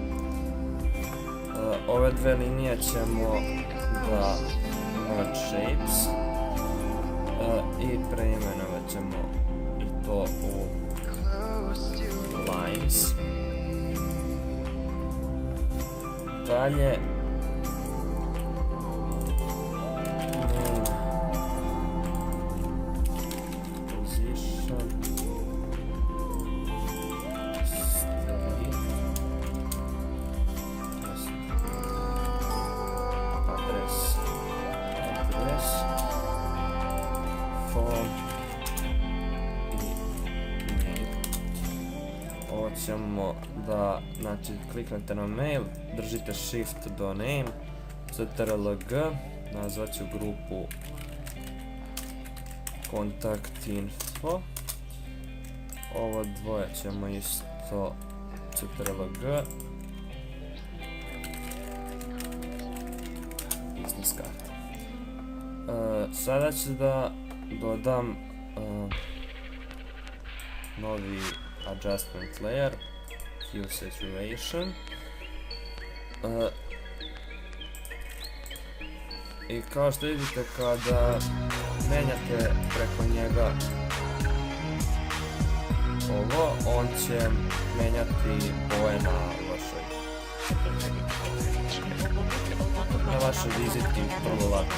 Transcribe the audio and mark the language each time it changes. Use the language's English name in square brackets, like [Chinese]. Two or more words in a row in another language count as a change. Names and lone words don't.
[Serbian] Ove dve linije ćemo da [English] merge shapes [Serbian] i preimenovat ćemo i to u lines. [English] Dalje position address form i mail. [Serbian] Ovo ćemo da, znači, kliknete na mail, držite shift do name, ctrl-g, nazvat ću grupu kontakt info. Ovo dvoje ćemo isto ctrl-g, [English] business card. [Serbian] Sada ću da dodam novi [English] adjustment layer, hue saturation. [Serbian] I kao što vidite, kada menjate preko njega ovo, on će menjati boje na vašoj vizitki vrlo lako.